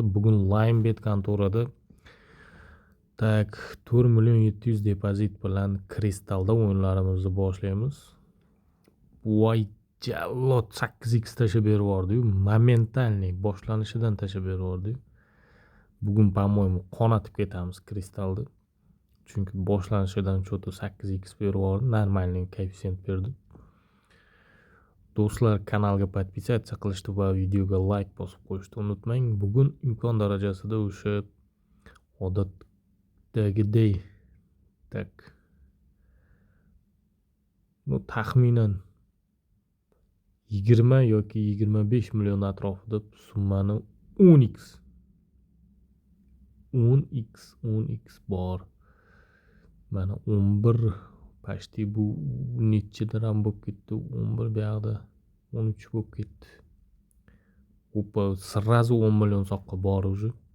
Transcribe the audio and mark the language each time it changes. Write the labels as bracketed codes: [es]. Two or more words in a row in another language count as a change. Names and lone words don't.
[uz] Bugun Linebet kontorada 4 million 700 depozit bilan Kristalda o'yinlarimizni boshlaymiz. Voy jallod 8x tashlab berib momentalniy boshlanishidan tashlab berib. Bugun по-моему qonatib ketamiz Kristalda. Chunki boshlanishidan cho'ta 8x berib normalniy koeffitsient berdi. Do'stlar, kanalga podpisatsiya qilishni va videoga like bosib qo'yishni unutmang. Bugun imkon darajasida o'sha odatdagiday taxminan 20 yoki 25 million atrofida summani 10x bor. Mana 11 почти bu necha dirham bo'lib ketdi? 11 bu yoqda 13 bo'lib ketdi. [ru] Опа, сразу [uz] 10 million soqqa bor уже.